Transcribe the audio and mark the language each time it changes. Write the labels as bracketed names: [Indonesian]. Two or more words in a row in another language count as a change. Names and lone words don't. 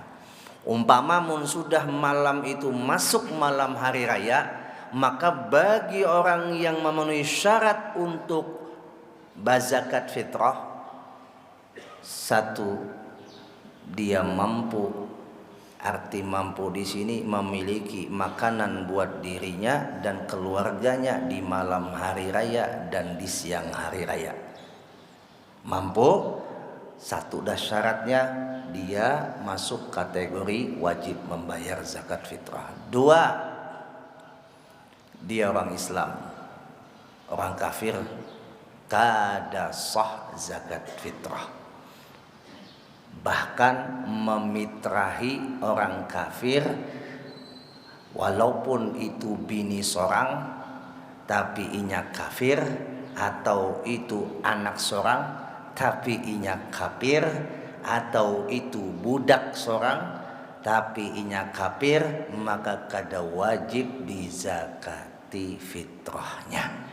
[Banjar] Umpama mun sudah malam itu masuk malam hari raya, maka bagi orang yang memenuhi syarat untuk berzakat fitrah, 1 dia mampu, arti mampu di sini memiliki makanan buat dirinya dan keluarganya di malam hari raya dan di siang hari raya. Mampu, 1 dah syaratnya dia masuk kategori wajib membayar zakat fitrah. 2, dia orang Islam. Orang kafir kada sah zakat fitrah. Bahkan memitrahi orang kafir walaupun itu bini seorang tapi inya kafir, atau itu anak seorang tapi inya kafir, atau itu budak seorang tapi inya kafir, maka kada wajib dizakati fitrahnya.